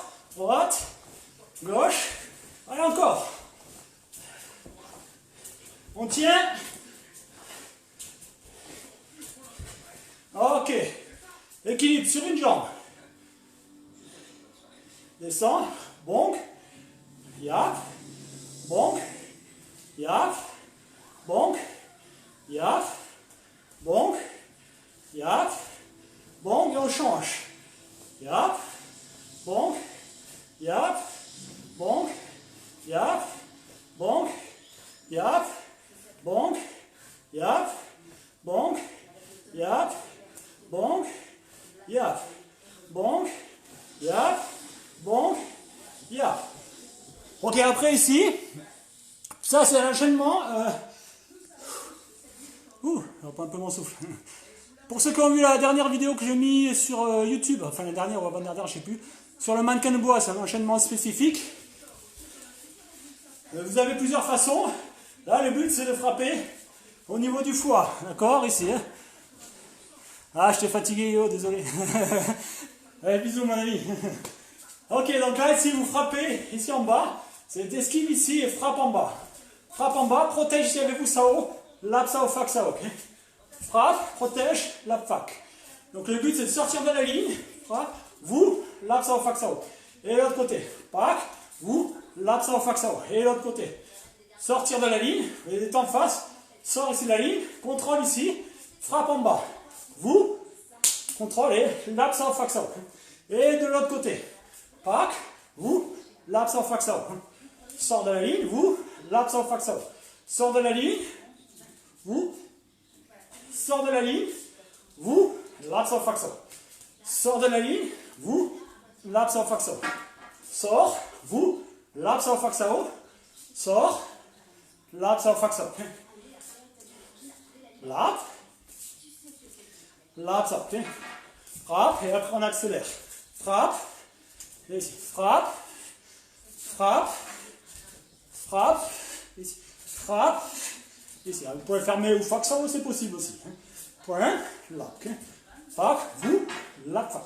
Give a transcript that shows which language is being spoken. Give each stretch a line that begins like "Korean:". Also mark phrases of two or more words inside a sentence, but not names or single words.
French: Droite, gauche. Allez, encore. On tient. Ok. Équilibre sur une jambe. Descend. Bonk. Yap. Bonk. Yap. Bonk. Yap. Bonk. Yap. Bonk. Et on change. Yap. Bonk. Yap. Bonk. Yap. Bonk. Yap. Bonk. Yap. Bonk. Yap. Bonk. Yap. Bonk. Yap. Bonk. Yap. Ok, après ici, ça c'est l'enchaînement. On reprend un peu mon souffle. Pour ceux qui ont vu la dernière vidéo que j'ai mis sur YouTube, enfin la dernière ou avant-dernière, je sais plus, sur le mannequin de bois, c'est un enchaînement spécifique. Vous avez plusieurs façons. Là, le but c'est de frapper au niveau du foie, d'accord, ici. Hein. Ah, je t'ai fatigué, Yo, désolé. Allez, bisous, mon ami. Ok, donc là, ici, vous frappez ici en bas. C'est esquive ici et frappe en bas. Frappe en bas, protège ici avec vous, sao. Lap, sao, fac, sao. Okay. Frappe, protège, lap, fac. Donc le but c'est de sortir de la ligne. Frappe, vous, lap, sao, fac, sao. Et l'autre côté. Pac, vous, lap, sao, fac, sao. Et l'autre côté. Sortir de la ligne, vous êtes en face. Sort ici de la ligne, contrôle ici, frappe en bas. Vous, contrôle et lap, sao, fac, sao. Et de l'autre côté. Pac, vous, lap, sao, fac, sao. Sort de la ligne, vous, lap, sao, fac, sao. Sort de la ligne, vous, sort de la ligne, vous, lap, sao, fac, sao. Sort de la ligne, vous, lap, sao, fac, sao. Sort, vous, lap, sao, fac, sao. Sort, lap, sao, fac, sao. Lap, lap, sao. Frappe, et après on accélère. Frappe, et ici, frappe, frappe, frappe, ici, frappe, ici. Vous pouvez fermer ou fac, sao, c'est possible aussi. Point, lap, fac, vous, lap, fac.